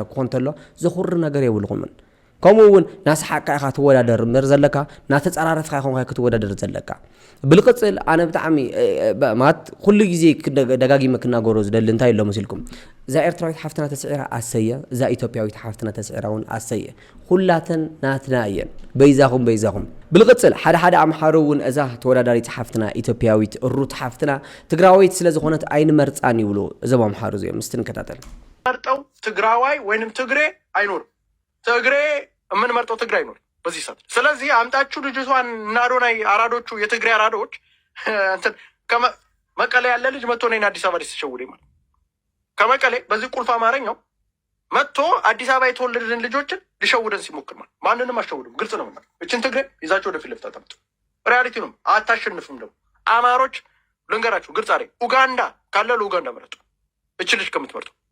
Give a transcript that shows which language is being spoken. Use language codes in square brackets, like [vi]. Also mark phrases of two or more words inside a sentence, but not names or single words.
[ti] ክኾን ተሎ ዘኹሪ ነገር የብልኹምን። ከምኡ እውን ናስሓቅካ ኢኻ ትወዳደር እምበር ዘለካ ናተፀራረፍካ ኢኻ ክትወዳደር ዘለካ። ብልቅፅል ኣነ ብጣዕሚ ማለት ኩሉ ግዜ ደጋጊመ ክናገሮ ዝደሊ እንታይ ኣሎ መሲልኩም እዛ ኤርትራዊት ሓፍትና ተስዒራ ኣሰየ፣ እዛ ኢትዮጵያዊት ሓፍትና ተስዒራ እውን ኣሰየ። ኩላተን ናትና እየን። በይዛኹም ብልቅፅል ሓደ ኣምሓሮ እውን እዛ ተወዳዳሪት ሓፍትና ኢትዮጵያዊት ሩት ሓፍትና ትግራዋይት ስለ ዝኾነት ኣይንመርፃን ይብሉ እዞም ኣምሓሮ እዚኦም። ምስቲ ንከታተል። [am] መርጠው ትግራዋይ ወይንም ትግሬ አይኖርም። ትግሬ የምንመርጠው ትግራይ አይኖርም በዚህ ሰዓት። ስለዚህ አምጣችሁ ልጅቷን እና አዶናይ አራዶቹ የትግሬ አራዶች እንትን መቀሌ ያለ ልጅ መጥቶ ነኝ አዲስ አበባ ሊተሸውደኝ ማለት ከመቀሌ በዚህ ቁልፍ አማርኛው መጥቶ አዲስ አበባ የተወለድን ልጆችን ሊሸውደን ሲሞክር ማለት ማንንም አሸውድም። ግልጽ ነው ማለት እችን ትግሬ ይዛችሁ ወደ ፊት ለፊት አታምጡ። ሪያሊቲ ነው። አታሸንፍም። ደግሞ አማሮች ልንገራችሁ ግልጽ አሬ ኡጋንዳ ካለ ለኡጋንዳ መረጡ። እች ልጅ ከምትመርጡ